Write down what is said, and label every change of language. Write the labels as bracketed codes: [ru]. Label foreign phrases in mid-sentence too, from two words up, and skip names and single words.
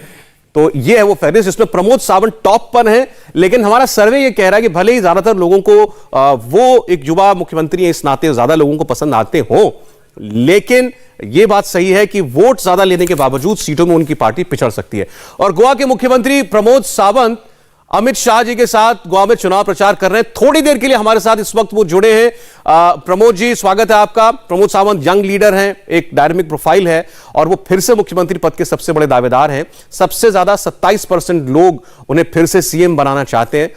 [hi] तो ये है वो फहरिस्त जिसमें प्रमोद सावंत टॉप पर है। लेकिन हमारा सर्वे ये कह रहा है कि भले ही ज्यादातर लोगों को वो एक युवा मुख्यमंत्री है, इस नाते ज्यादा लोगों को पसंद आते हो, लेकिन यह बात सही है कि वोट ज्यादा लेने के बावजूद सीटों में उनकी पार्टी पिछड़ सकती है। और गोवा के मुख्यमंत्री प्रमोद सावंत अमित शाह जी के साथ गोवा में चुनाव प्रचार कर रहे हैं। थोड़ी देर के लिए हमारे साथ इस वक्त वो जुड़े हैं। प्रमोद जी, स्वागत है आपका। प्रमोद सावंत [en] young leader [hi] हैं, एक [en] dynamic profile [hi] है और वो फिर से मुख्यमंत्री पद के सबसे बड़े दावेदार हैं। सबसे ज्यादा 27% लोग उन्हें फिर से सीएम बनाना चाहते हैं।